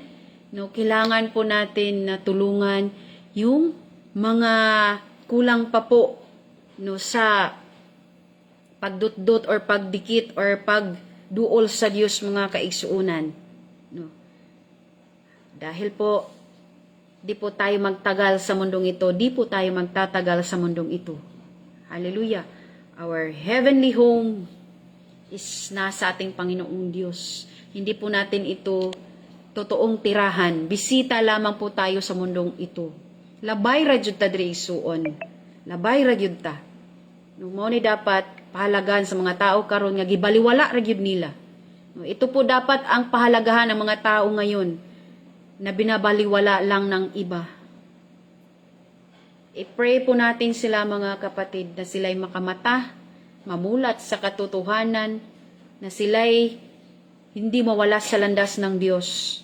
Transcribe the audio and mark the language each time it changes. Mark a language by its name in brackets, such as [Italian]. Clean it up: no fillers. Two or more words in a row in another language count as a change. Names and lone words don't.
[Filipino] No, kailangan po natin na tulungan yung mga kulang pa po, no, sa pagdutdot or pagdikit or pagduol sa Diyos, [Cebuano] mga kaigsuunan. [Filipino] No. Dahil po, di po tayo magtagal sa mundong ito, di po tayo magtatagal sa mundong ito. Hallelujah. [English] Our heavenly home is [Filipino] nasa ating Panginoong Diyos. Hindi po natin ito totoong tirahan. Bisita lamang po tayo sa mundong ito. [Cebuano] Labay ra jud ta diri isuon. Labay ra jud ta. No, mo ni dapat pahalagan sa mga tao karon nga gibaliwala ra gyud nila. No, [Filipino] ito po dapat ang pahalagahan ng mga tao ngayon na binabaliwala lang ng iba. I-pray po natin sila, mga kapatid, na sila'y makamata, mamulat sa katotohanan, na sila'y hindi mawala sa landas ng Diyos.